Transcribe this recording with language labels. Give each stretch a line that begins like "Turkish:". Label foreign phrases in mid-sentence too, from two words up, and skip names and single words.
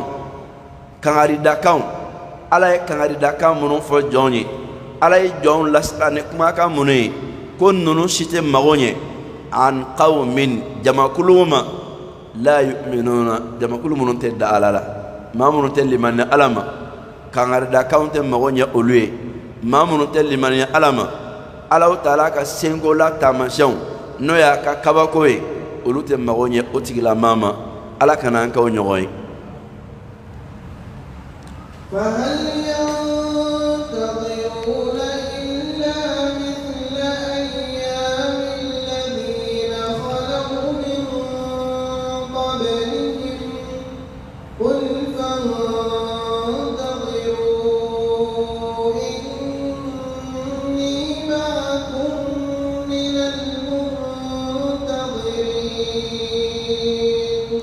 Bambara: kangaridakanw Ala ye kangaridakan minnu fɔ jɔn ye Ala ye jɔnw lasirani kumakan minnu ye ko ninnu si tɛ mago ɲɛ an qawmin jamakulu ma
Arabic: لا يؤمنون
Bambara: jamakulu minnu tɛ da Ala la maa minnu tɛ limani Ala ma kangaridakanw tɛ mago ɲɛ olu ye maa minnu tɛ limani Ala ma Alahu Taala ka senko la taamasiyɛnw n'o y'a ka kabako ye olu tɛ mago ɲɛ o tigilamaa ma Ala kana an k'o ɲɔgɔn ye
Arabic: فهل ينتظرون إلا مثل أيام الذين خلوا من قبلهم قل فانتظروا إني معكم من المنتظرين